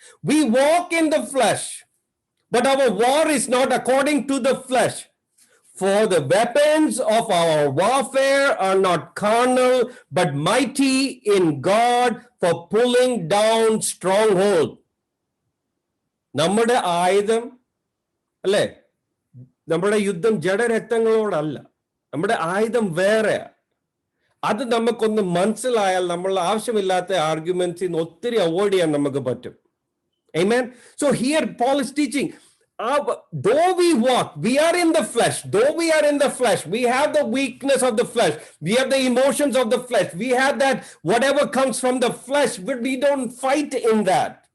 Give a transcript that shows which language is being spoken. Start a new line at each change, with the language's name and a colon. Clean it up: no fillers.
English: We walk in the flesh, but our war is not according to the flesh. For the weapons of our warfare are not carnal, but mighty in God for pulling down stronghold.
Malayalam: നമ്മുടെ ആയുധം അല്ലേ, നമ്മുടെ യുദ്ധം ജഡരക്തങ്ങളോടല്ല, നമ്മുടെ ആയുധം വേറെ. അത് നമുക്കൊന്ന് മനസ്സിലായാൽ നമ്മൾ ആവശ്യമില്ലാത്ത ആർഗ്യുമെന്റ്സിൽ ഒത്തിരി അവോയ്ഡ് ചെയ്യാൻ നമുക്ക് പറ്റും.
English: Amen. So here Paul is teaching, though we walk, we are in the flesh. Though we are in the flesh, we have the weakness of the flesh. We have the emotions of the flesh. We have that whatever comes from the flesh, but we don't fight in that.